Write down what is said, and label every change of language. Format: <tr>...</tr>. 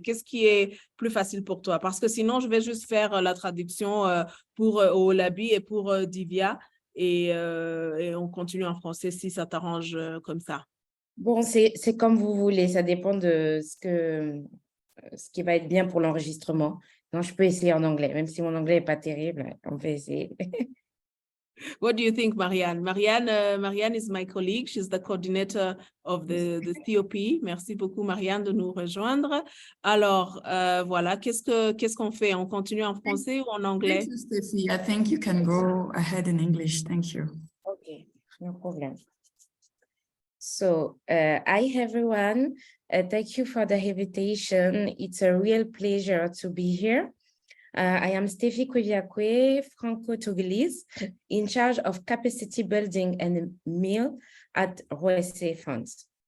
<fr>Qu'est-ce qui est plus facile pour toi? Parce que sinon, je vais juste faire la traduction pour Olabi et pour Divya et on continue en français si ça t'arrange comme ça. Bon, c'est comme vous voulez, ça dépend de ce qui va être bien pour l'enregistrement. Non, je peux essayer en anglais, même si mon anglais n'est pas terrible, on va essayer.</fr> <en>What do you think, Marianne? Marianne is my colleague. She's the coordinator of the CoP.</en> <fr>Merci beaucoup, Marianne, de nous rejoindre. Alors, voilà, qu'est-ce qu'on fait? On continue en français ou en anglais?</fr> <en>Thank you, Stéphie. I think you can go ahead in English. Thank you. Okay, no problem. So, hi, everyone. Thank you for the invitation. It's a real pleasure to be here. I am Stéphie Kweviakwe, Franco-Togolese, in charge of capacity building and meal at ROESE Funds.</en>